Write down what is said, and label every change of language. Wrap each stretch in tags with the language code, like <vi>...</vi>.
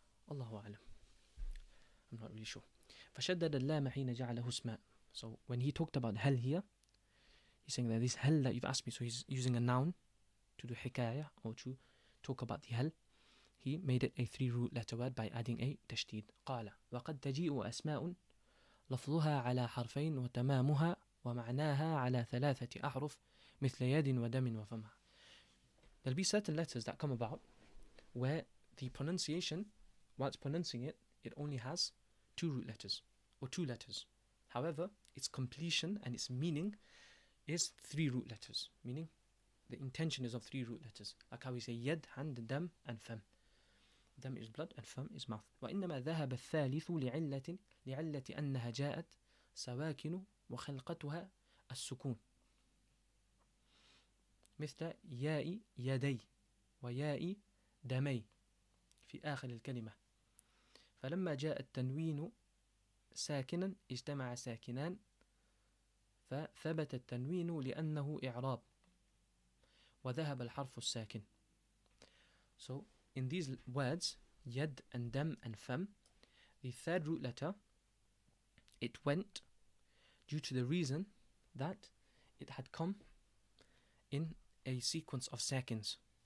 <en>Allahu a'lam. I'm not really sure.</en> <ar>فشدد اللام حين جعله اسما.</ar> <en>So when he talked about hal here, he's saying that this hal that you've asked me, so he's using a noun to do hikayah or to talk about the hal. He made it a 3-root letter word by adding a tashdid.</en> <ar>قال وقد تجيء أسماء لفظها على حرفين وتمامها ومعناها على 3 أحرف مثل يد ودم وفمها.</ar> <en>There'll be certain letters that come about where the pronunciation, while it's pronouncing it, it only has 2 root letters or 2 letters. However, its completion and its meaning is 3 root letters, meaning the intention is of 3 root letters. Like how we say yad, hand, dam, and fam. Dam is blood and fam is mouth.</en> <ar>وإنما ذهب الثالث لعلة أنها جاءت سواكن وخلقتها السكون مثل ياء يدي وياء دمي في آخر الكلمة. فلما جاء التنوين ساكنا اجتمع ساكنان فثبت التنوين لأنه إعراب وذهب الحرف الساكن.</ar> <en>So in these words, yad and dam and fam, the 3rd root letter, it went due to the reason that it had come in a sequence of seconds.</en>